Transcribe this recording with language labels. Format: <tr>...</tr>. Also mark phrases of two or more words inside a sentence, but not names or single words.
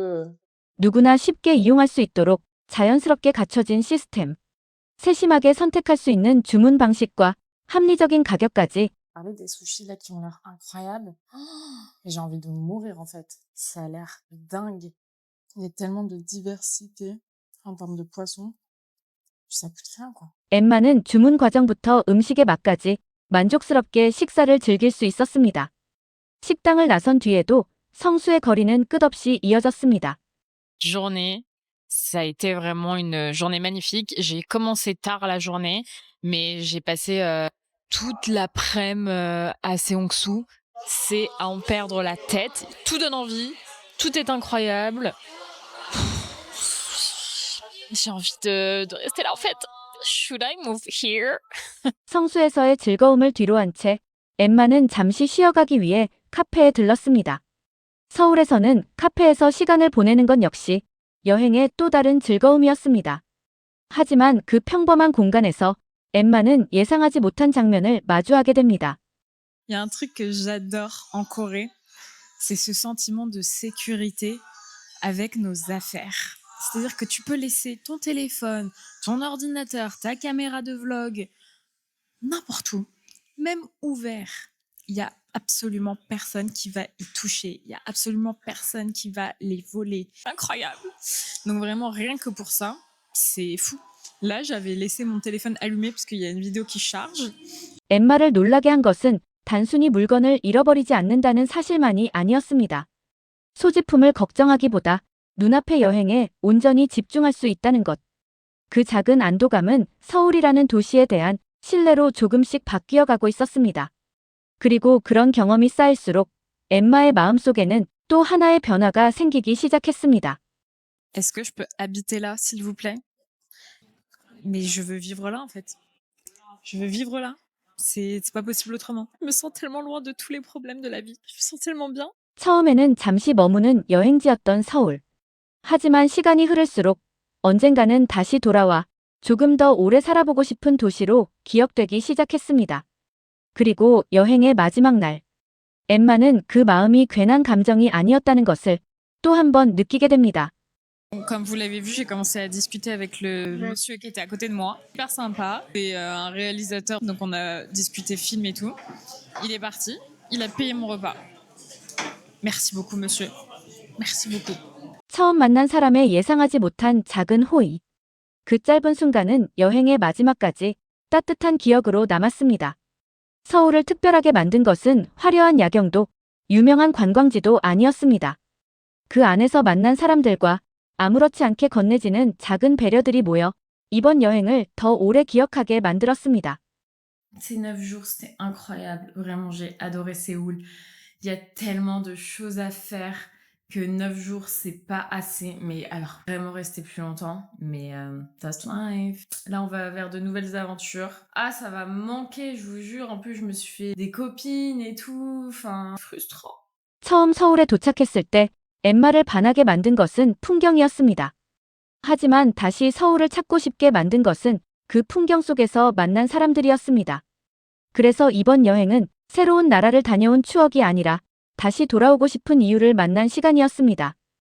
<ko>누구나 쉽게 이용할 수 있도록 자연스럽게 갖춰진 시스템. 세심하게 선택할 수 있는 주문 방식과 합리적인 가격까지</ko> <fr>Parler des sushis là qui ont l'air incroyables. J'ai envie de mourir en fait. Ça a l'air dingue. Il y a tellement de diversité en termes de poissons. Ça coûte rien quoi.</fr> <ko>엠마는 주문 과정부터 음식의 맛까지 만족스럽게 식사를 즐길 수 있었습니다. 식당을 나선 뒤에도 성수의 거리는 끝없이 이어졌습니다.</ko> <fr>Journée, ça a été vraiment une journée magnifique. J'ai commencé tard la journée, mais j'ai passé toute l'après-midi à Seongsu c'est à en perdre la tête. Tout donne envie, tout est incroyable. J'ai envie de rester là en fait.</fr> <en>Should I move here?</en> <ko>성수에서의 즐거움을 뒤로한 채 엠마는 잠시 쉬어가기 위해 카페에 들렀습니다. 서울에서는 카페에서 시간을 보내는 건 역시 여행의 또 다른 즐거움이었습니다. 하지만 그 평범한 공간에서 엠마는 예상하지 못한 장면을 마주하게 됩니다.</ko> <fr>Il y a un truc que j'adore en Corée, c'est ce sentiment de sécurité avec nos affaires. C'est-à-dire que tu peux laisser ton téléphone, ton ordinateur, ta caméra de vlog, n'importe où, même ouvert. Il y a absolument personne qui va y toucher. Il y a absolument personne qui va les voler. Incroyable. Donc vraiment, rien que pour ça, c'est fou. Là, j'avais laissé mon téléphone allumé parce qu'il y a une vidéo qui charge.</fr> <ko>엠마를 놀라게 한 것은 단순히 물건을 잃어버리지 않는다는 사실만이 아니었습니다. 소지품을 걱정하기보다 눈앞의 여행에 온전히 집중할 수 있다는 것. 그 작은 안도감은 서울이라는 도시에 대한 신뢰로 조금씩 바뀌어 가고 있었습니다. 그리고 그런 경험이 쌓일수록 엠마의 마음속에는 또 하나의 변화가 생기기 시작했습니다.</ko> <fr>Est-ce que je peux habiter là, s'il vous plaît? Mais je veux vivre là, en fait. Je veux vivre là. C'est pas possible autrement. Je me sens tellement loin de tous les problèmes de la vie. Je me sens tellement bien.</fr> <ko>처음에는 잠시 머무는 여행지였던 서울. 하지만 시간이 흐를수록 언젠가는 다시 돌아와 조금 더 오래 살아보고 싶은 도시로 기억되기 시작했습니다. 그리고 여행의 마지막 날, 엠마는 그 마음이 괜한 감정이 아니었다는 것을 또 한 번 느끼게 됩니다.</ko> <fr>Comme vous l'avez vu, j'ai commencé à discuter avec le monsieur qui était à côté de moi. Super sympa. C'est un réalisateur, donc on a discuté film et tout. Il est parti. Il a payé mon repas. Merci beaucoup, monsieur. Merci beaucoup.</fr> <ko>처음 만난 사람의 예상하지 못한 작은 호의. 그 짧은 순간은 여행의 마지막까지 따뜻한 기억으로 남았습니다. 서울을 특별하게 만든 것은 화려한 야경도 유명한 관광지도 아니었습니다. 그 안에서 만난 사람들과 아무렇지 않게 건네지는 작은 배려들이 모여 이번 여행을 더 오래 기억하게 만들었습니다.</ko> <fr>Ces 9 jours, c'était incroyable. Vraiment, j'ai adoré Séoul. Il y a tellement de choses à faire que 9 jours, c'est pas assez. Mais alors, vraiment rester plus longtemps.</fr> <en>Mais that's life.</en> <fr>Là, on va vers de nouvelles aventures. Ah, ça va me manquer, je vous jure. En plus, je me suis fait des copines et tout. Enfin, frustrant.</fr> <ko>처음 서울에 도착했을 때 엠마를 반하게 만든 것은 풍경이었습니다. 하지만 다시 서울을 찾고 싶게 만든 것은 그 풍경 속에서 만난 사람들이었습니다. 그래서 이번 여행은 새로운 나라를 다녀온 추억이 아니라 다시 돌아오고 싶은 이유를 만난 시간이었습니다.</ko>